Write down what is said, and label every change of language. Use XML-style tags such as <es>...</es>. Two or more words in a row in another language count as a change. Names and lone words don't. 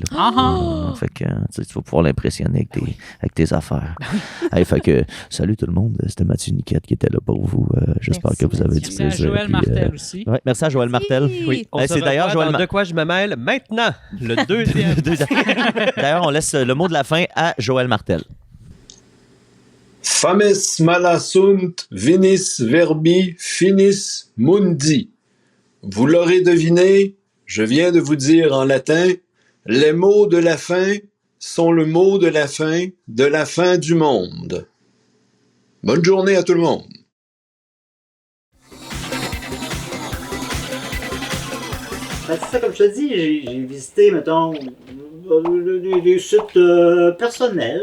<fr>Fait que tu vas pouvoir l'impressionner avec tes affaires. Hey, fait que, salut tout le monde. C'était Mathieu Niquette qui était là pour vous. J'espère Merci, que vous avez du Merci à plaisir. Joël Puis, Martel aussi. ouais, merci à Joël Martel. Oui. On Hey, se c'est d'ailleurs revoit Joël dans De quoi je me mêle maintenant, le deuxième. D'ailleurs, on laisse le mot de la fin à Joël Martel.</fr> <la>Fames mala sunt, vinis verbi, finis mundi.</la> <fr>Vous l'aurez deviné, je viens de vous dire en latin, les mots de la fin sont le mot de la fin du monde. Bonne journée à tout le monde. Ben, c'est ça, comme je te dis, j'ai visité, mettons, des sites personnels.</fr>